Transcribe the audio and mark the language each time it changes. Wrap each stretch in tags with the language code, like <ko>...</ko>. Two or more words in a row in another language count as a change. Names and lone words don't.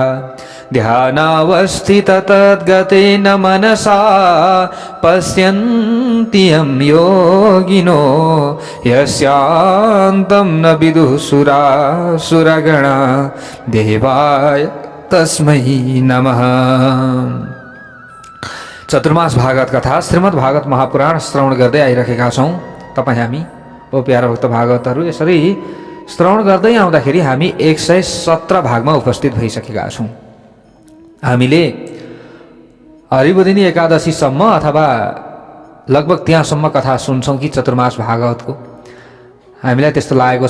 <sa>ध्यानावस्थित तद्गतेन मनसा पश्यन्ति यं योगिनो यस्यान्तं न विदुः सुरासुरगणा देवाय तस्मै नमः।</sa> <ne>चतुर्मास भागवत कथा श्रीमद् भागवत महापुराण श्रवण गर्दै आइरहेका छौँ। तपाईँ हामी ओ प्यारा भक्त भागवतहरू यसरी श्रवण गर्दै आउँदाखेरि हामी 117 भागमा उपस्थित भइसकेका छौँ। हामीले हरिबोधिनी एकादशीसम्म अथवा लगभग त्यहाँसम्म कथा सुन्छौँ कि चतुर्मास भागवतको हामीलाई त्यस्तो लागेको छ।</ne>